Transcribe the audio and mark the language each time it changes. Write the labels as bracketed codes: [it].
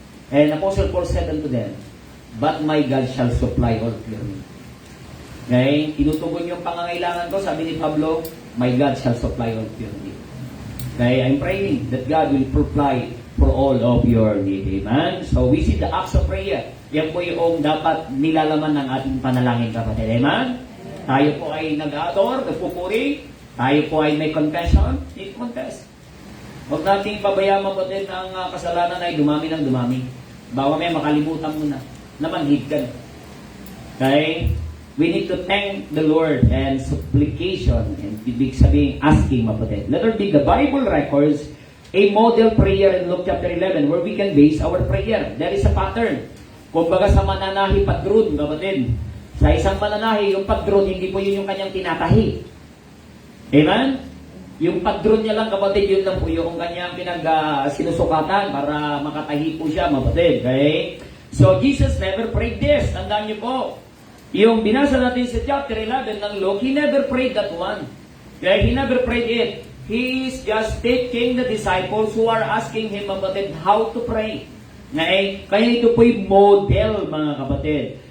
[en] And Apostle Paul said unto them, but my God shall supply all of your need. Okay? [tl] Tinutugon yung pangangailangan ko, sabi ni Pablo, [en] my God shall supply all of your need. [tl] Okay? [en] I'm praying that God will supply for all of your need. Amen? So we see the acts of prayer. [tl] Yan po yung dapat nilalaman ng ating panalangin, kapatid. Amen? Tayo po ay nag-adore, nagpupuri. Tayo po ay may confession. [en] Need to confess. [tl] Huwag nating pabayaan, kapatid, na ang kasalanan ay dumami ng dumami. Bawa may makalimutan mo na. Namanhid ka na. Okay? [en] We need to thank the Lord and supplication. And [tl] ibig sabihin, [en] asking, kapatid. Letter B, the Bible records a model prayer in Luke chapter 11 where we can base our prayer. There is a pattern. [tl] Kumbaga sa mananahi padron, kapatid. Sa isang mananahi, yung padron, hindi po yun yung kanyang tinatahi. Amen? Yung padron niya lang, kapatid, yun lang po yung kanyang sinusukatan para makatahi po siya, kapatid. Okay? [en] So, Jesus never prayed this. [tl] Tandaan niyo po. Yung binasa natin sa [en] chapter 11 ng Luke, He never prayed that one. Okay? He never prayed it. He is just taking the disciples who are asking him, [tl] mga kapatid, [en] how to pray. Okay? [tl] Kaya ito po'y model, mga kapatid.